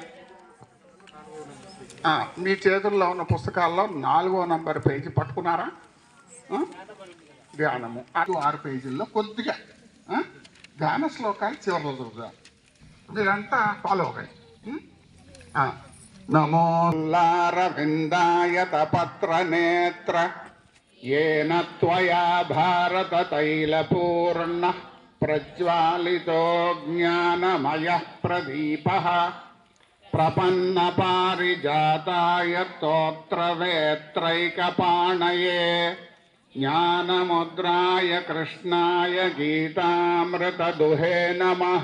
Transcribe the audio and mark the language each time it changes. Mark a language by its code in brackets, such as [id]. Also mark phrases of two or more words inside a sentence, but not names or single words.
[te] మీ చేతుల్లో ఉన్న పుస్తకాల్లో 4వ నంబర్ పేజీ పట్టుకున్నారా? ధ్యానము 6 పేజీల్లో కొద్దిగా ధ్యాన శ్లోకాలు చివరిలో చూద్దాం. మీరంతా ఫాలో అవ్వండి. [sa] నమోల్లారవిందాయత పత్రనేత్ర येन त्वया भारततैलपूर्ण प्रज्वालितो ज्ञानमयः प्रदीपः प्रपन्नपारिजाताय स्तोत्रवेत्रैकपाणये ज्ञानमुद्राय कृष्णाय गीतामृतदुहे नमः.